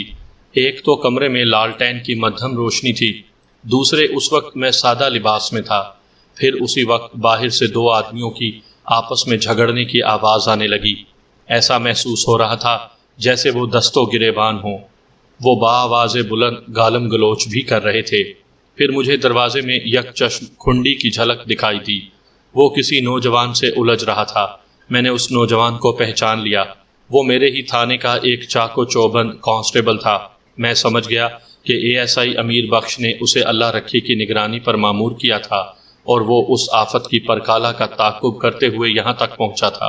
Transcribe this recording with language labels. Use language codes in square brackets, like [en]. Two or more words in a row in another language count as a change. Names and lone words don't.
[ur] ایک تو کمرے میں لالٹین کی مدھم روشنی تھی، دوسرے اس وقت میں سادہ لباس میں تھا۔ پھر اسی وقت باہر سے دو آدمیوں کی آپس میں جھگڑنے کی آواز آنے لگی۔ ایسا محسوس ہو رہا تھا جیسے وہ دست و گریبان ہوں۔ وہ بآواز بلند گالم گلوچ بھی کر رہے تھے۔ پھر مجھے دروازے میں یک چشم کھنڈی کی جھلک دکھائی دی۔ وہ کسی نوجوان سے الجھ رہا تھا۔ میں نے اس نوجوان کو پہچان لیا۔ وہ میرے ہی تھانے کا ایک چاق و چوبند کانسٹیبل تھا۔ میں سمجھ گیا کہ ASI امیر بخش نے اسے اللہ رکھی کی نگرانی پر مامور کیا تھا اور وہ اس آفت کی پرکالہ کا تعاقب کرتے ہوئے یہاں تک پہنچا تھا۔